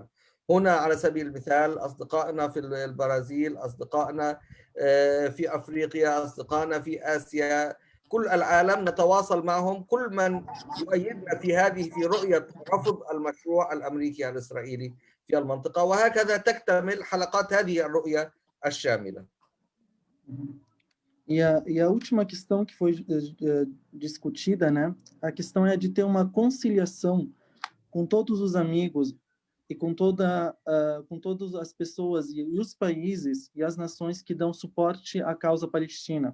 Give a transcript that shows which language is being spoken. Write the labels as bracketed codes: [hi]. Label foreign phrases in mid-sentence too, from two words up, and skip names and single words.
[ar] هنا على سبيل المثال أصدقائنا في البرازيل، أصدقائنا في أفريقيا، أصدقائنا في آسيا، كل العالم نتواصل معهم، كل من يؤيدنا في رؤية رفض المشروع الأمريكي الإسرائيلي في المنطقة، وهكذا تكتمل حلقات هذه الرؤية الشاملة. [pt] E a última questão que foi discutida, né? A questão é de ter uma conciliação com todos os amigos e com todas as pessoas e os países e as nações que dão suporte à causa palestina.